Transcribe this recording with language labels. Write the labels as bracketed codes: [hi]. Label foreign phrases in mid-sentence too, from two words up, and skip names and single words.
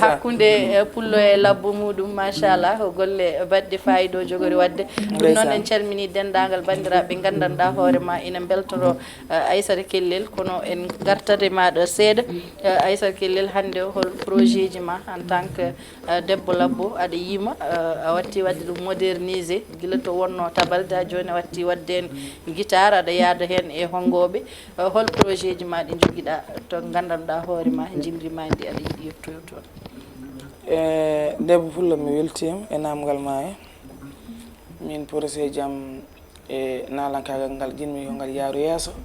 [ff] hakkude, eh, pullo e labbo muɗum, machallah, ko golle baɗɗe fayida o jogori wadde. Ɗum noon Ndeysan. en calmini dendagal bandiraɓe gandanɗa hoore ma ina beltoro, eh, Aissata Kellel, kono en gartat e maɗa seeɗa. Eh, Aissata Kellel, hande hol projet ji ma [fr] en tant que, [ff] eh, debbo labbo, aɗa yima, eh, a watti wadde ɗum modernisé, gila to wonno tabalde, ha joni a watti wadde hen guitare, aɗa yaada hen e hongoɓe. Eh, hol projet ji ma ɗi joguiɗa to gandanɗa hoore ma, jimri ma ndi aɗa yiɗi yettoyo toon? Eh, debbo Pullo, mi weltima e namgal ma he. Min projet jam e nalankagal ngal jinmi yo ngal yaaru yeeso.